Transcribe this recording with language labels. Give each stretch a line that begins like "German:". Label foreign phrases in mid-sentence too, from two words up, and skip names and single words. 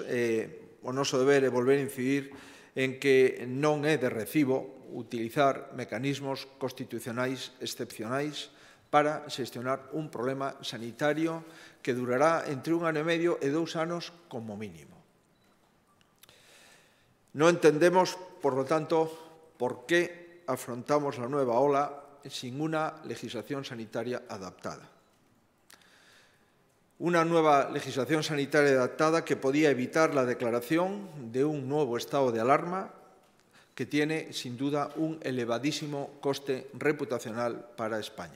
Galician: O noso deber é volver a incidir en que non é de recibo utilizar mecanismos constitucionais excepcionais para xestionar un problema sanitario que durará entre 1 ano e medio e 2 anos como mínimo. Non entendemos,
Spanish: por lo tanto, por qué afrontamos la nueva ola sin una legislación sanitaria adaptada. Una nueva legislación sanitaria adaptada que podía evitar la declaración de un nuevo estado de alarma que tiene, sin duda, un elevadísimo coste reputacional para España.